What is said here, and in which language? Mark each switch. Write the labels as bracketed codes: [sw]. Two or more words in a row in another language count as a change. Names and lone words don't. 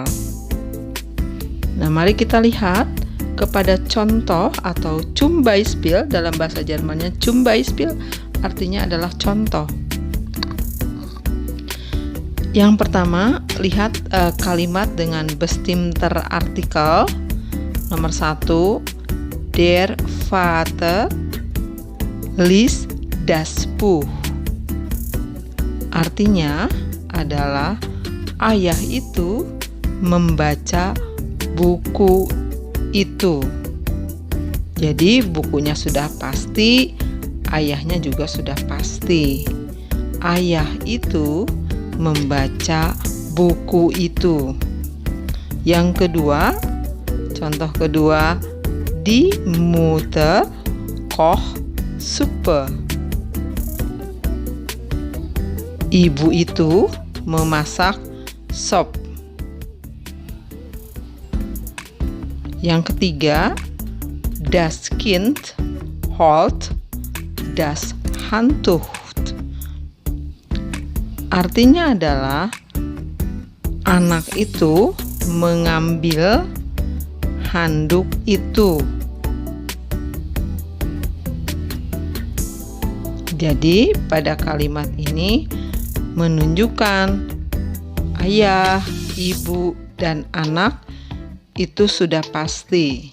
[id] Nah, mari kita lihat kepada contoh atau [de] zum Beispiel. [id] Dalam bahasa Jermannya [de] zum Beispiel [id] artinya adalah contoh. Yang pertama, lihat kalimat dengan [de] bestimmter Artikel. [id] Nomor 1, [de] der Vater liest das Buch. [id] Artinya adalah ayah itu membaca buku itu. Jadi bukunya sudah pasti, ayahnya juga sudah pasti. Ayah itu membaca buku itu. Yang kedua, contoh kedua, [de] die Mutter kocht Suppe. [id] Ibu itu memasak sop. Yang ketiga, [de] das Kind holt das Handtuch. [id] Artinya adalah anak itu mengambil handuk itu. Jadi pada kalimat ini menunjukkan ayah, ibu, dan anak itu sudah pasti.